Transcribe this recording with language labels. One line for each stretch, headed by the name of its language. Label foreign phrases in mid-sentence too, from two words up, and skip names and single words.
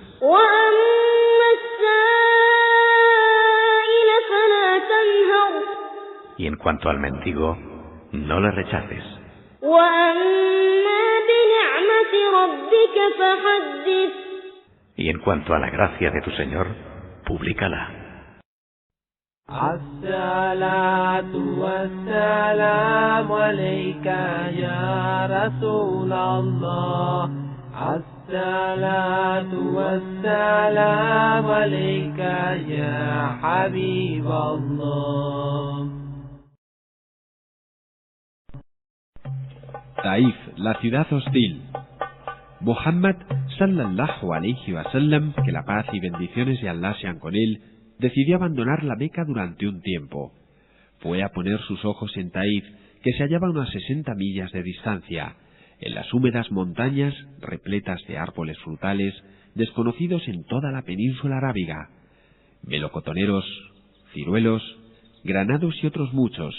Spanish: Y en cuanto al mendigo, no le rechaces. Y en cuanto a la gracia de tu Señor, públicala.
Arabic: الصلاة والسلام عليك يا رسول الله. الصلاة والسلام عليك يا حبيب الله.
Spanish: Taif, la ciudad hostil.
Arabic: محمد صلى الله عليه وسلم,
Spanish: que la paz y bendiciones de Allah sean con él, decidió abandonar la Meca durante un tiempo. Fue a poner sus ojos en Taif, que se hallaba a unas 60 millas de distancia, en las húmedas montañas repletas de árboles frutales desconocidos en toda la península arábiga, melocotoneros, ciruelos, granados y otros muchos.